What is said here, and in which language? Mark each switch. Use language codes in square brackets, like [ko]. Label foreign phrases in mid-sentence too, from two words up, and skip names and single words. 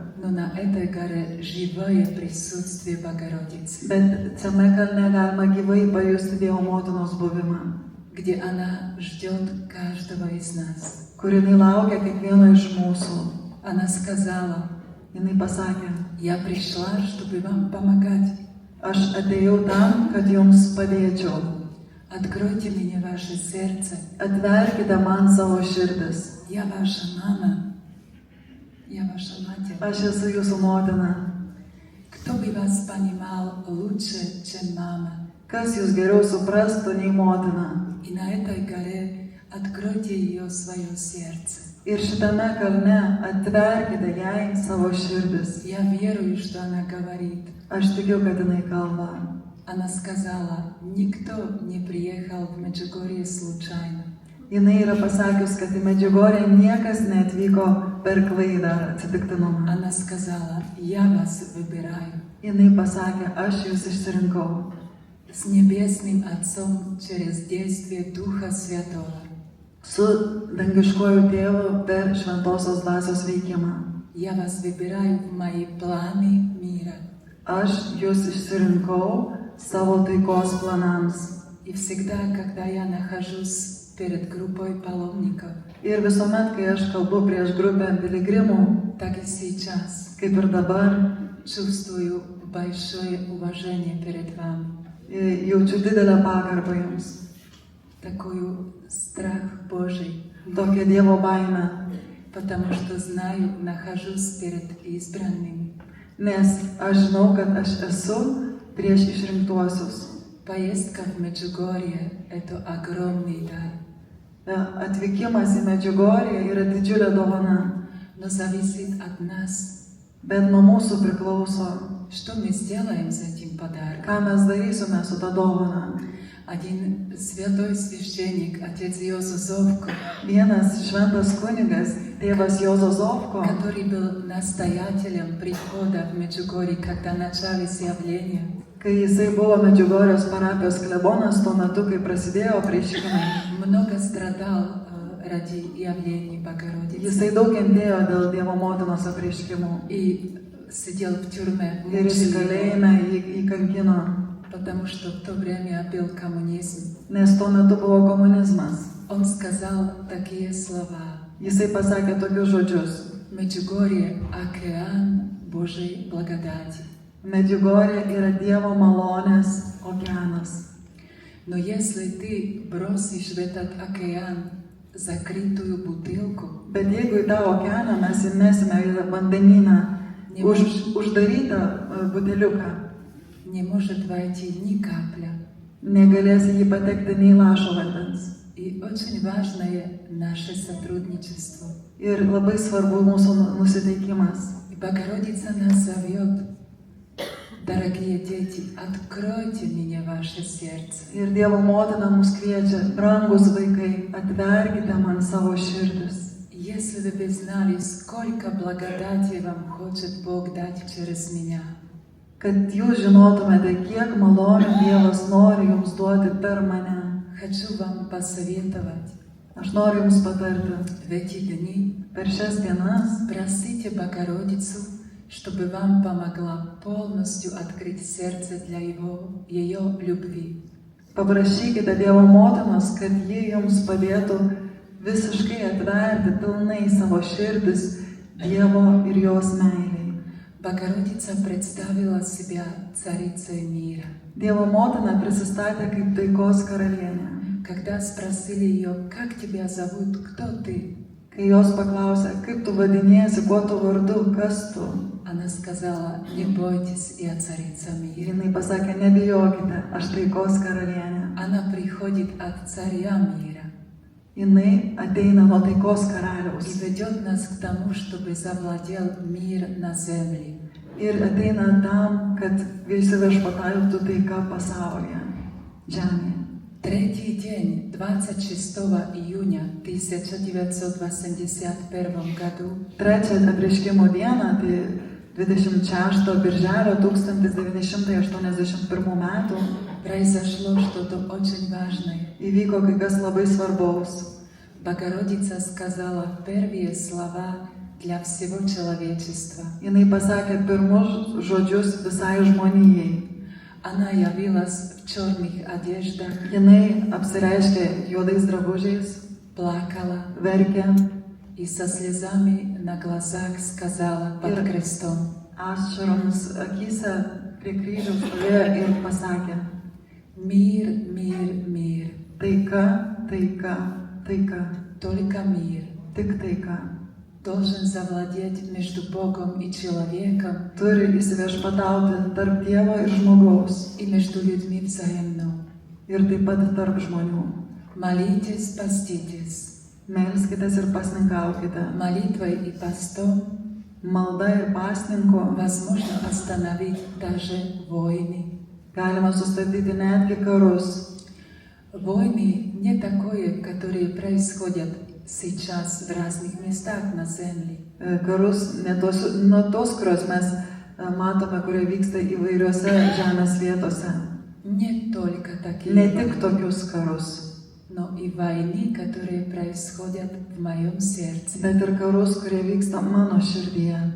[ru] Но на этой горе живое присутствие Богородицы, [lt] Bet šiame kalne galima gyvai pajusti Dievo motinos buvimą, [ru] где она ждет каждого из нас. [lt] kur jinai laukia kiekvieno iš mūsų. [ru] Она сказала, [lt] Jinai pasakė, [ru] я пришла, чтобы вам помогать. [lt] aš atėjau tam, kad jums padėčiau. [ru] Откройте мне ваше сердце. [lt] Atverkite man savo širdis. [ru] Я ваша мама. Я ваша матерь. [lt] Aš esu jūsų motina. [ru] Кто бы вас понимал лучше, чем мама? [lt] Kas jūs geriau suprastų nei motina? [ru] И на этой горе откройте ее свое сердце. [lt] Ir šitame kalne atverkite jai savo širdis. [ru] Я верую, что она говорит. [lt] Aš tikiu, kad jinai kalba. [ru] Она сказала, никто не приехал в Меджугорье случайно. [lt] Jinai yra pasakius, kad į Medžiugorję niekas neatvyko per klaidą ar atsitiktinumą. [ru] Она сказала, я вас выбираю. [lt] Jinai pasakė, aš jūs išsirinkau. [ru] С Небесным Отцом через действие Духа Святого. [lt] Su dangiškuoju tėvu per šventosios dvasios veikimą. [ru] Я вас выбираю в мои планы мира. [lt] Aš jūs išsirinkau savo taikos planams. [ru] И всегда, когда я нахожусь перед группой паломников, [lt] Ir visuomet, kai aš kalbu prieš grupę piligrimų, [ru] так и сейчас [lt] kaip ir dabar, [ru] чувствую большое уважение перед вами. [lt] Jaučiu didelę pagarbą jums. [ru] Такой страх Божий, [lt] Tokią Dievo baimę. [ru] потому что знаю, нахожусь перед избранными. [lt] Nes aš žinau, kad aš esu prieš išrinktuosius. [ru] Поездка в Меджугорье – это огромный дар, [lt] Atvykimas į Medžiugorję yra didžiulė dovana, [ru] но зависит от нас, [lt] bet nuo mūsų priklauso, [ru] что мы сделаем с этим подарком. [lt] ką mes darysime su ta dovana. [ru] Один святой священник, отец Йозо Зовко, [lt] Vienas šventas kunigas, tėvas Jozo Zovko, [ru] который был настоятелем прихода в Меджугорье, когда начались явления, [lt] kai jisai buvo Medžiugorjės parapijos klebonas tuo metu, kai prasidėjo prieškimai, [ru] много страдал ради явлений Богородицы. [lt] jisai daug kentėjo dėl Dievo motinos apreiškimų [ru] И сидел в тюрьме, [lt] ir jis [ru] мучили его, [lt] kalėjime jį kankino, [ru] потому что в то время был коммунизм. [lt] nes tuo metu buvo komunizmas. [ru] Он сказал такие слова: [lt] Jisai pasakė tokius žodžius. [ru] Меджугорье — океан Божьей благодати. [lt] Medžiugorjė yra Dievo malonės okeanas. [ru] Но если ты бросишь в этот океан закрытую бутылку, [lt] Bet jeigu į tą okeaną mes įmesime į vandenyną uždarytą buteliuką, [ru] не может войти ни капля. [lt] negalės į jį patekti nei lašo vandens. [ru] И очень важное наше сотрудничество. [lt] Ir labai svarbu mūsų nusiteikimas. [ru] И Богородица нас зовет: дорогие дети, откройте мне ваше сердце. [lt] Ir Dievo motina mus kviečia, brangus vaikai, atverkite man savo širdis. [ru] Если вы бы знали, сколько благодати вам хочет Бог дать через меня. [lt] Kad jūs žinotumėte, kiek malonių Dievas nori jums duoti per mane. [ru] Хочу вам посоветовать [lt] Aš noriu jums patarti, [ru] в эти дни: [lt] per šias dienas [ru] просите Богородицу, чтобы вам помогла полностью открыть сердце для ее любви. [lt] paprašykite Dievo motinos, kad ji jums padėtų visiškai atverti pilnai savo širdis Dievo ir jos meiliai. [ru] Богородица представила себя царицей мира. [lt] Dievo motina prisistatė kaip taikos karalienė. [ru] Когда спросили ее: как тебя зовут, кто ты? [lt] Kai jos paklausė, kaip tu vadiniesi, kuo tu vardu, kas tu, [ru] Она сказала: не бойтесь, я царица мира. [lt] jinai pasakė, nebijokite, aš taikos karalienė. [ru] Она приходит от царя мира [lt] Jinai ateina nuo taikos [ru] и [lt] karaliaus [ru] ведет нас к тому, чтобы завладел мир на земле. [lt] ir ateina tam, kad visi viešpatautų taika pasaulyje, žemėje. [ru] Третий день, 26 июня 1981 году, [lt] Trečią apreiškimo dieną, tai 26 birželio 1981 metų, [ru] произошло что-то очень важное. [lt] įvyko kai kas labai svarbaus. [ru] Богородица сказала первые слова для всего человечества. [lt] Jinai pasakė pirmus žodžius visai žmonijai. [ru] Она явилась в черных одеждах, [lt] Jinai apsireiškė juodais drabužiais, [ru] плакала [lt] verkė, [ru] и со слезами на глазах сказала под крестом: [lt] ašaromis akyse prie kryžiaus stovėjo ir pasakė, [ru] мир, мир, мир, [lt] taika, taika, taika, [ru] только мир [lt] tik taika. [ru] должен завладеть между Богом и человеком [lt] Turi įsiviešpatauti tarp Dievo ir žmogaus [ru] и между людьми взаимно. [lt] ir taip pat tarp žmonių. [ru] Молитесь, поститесь. [lt] Melskitės ir pasninkaukite. [ru] Молитвой и постом [lt] Malda ir pasninku [ru] возможно остановить даже войны. [lt] galima sustabdyti netgi karus. [ru] Войны не такое, которые происходят сейчас в разных местах на земле. [lt] Karus ne tos, kurios mes matome, kurie vyksta įvairiose žemės vietose. [ru] Не только такие [lt] Ne tik [ru] войны, [lt] tokius karus, [ru] но и войны, которые происходят в моем сердце. [lt] bet ir karus, kurie vyksta mano širdyje.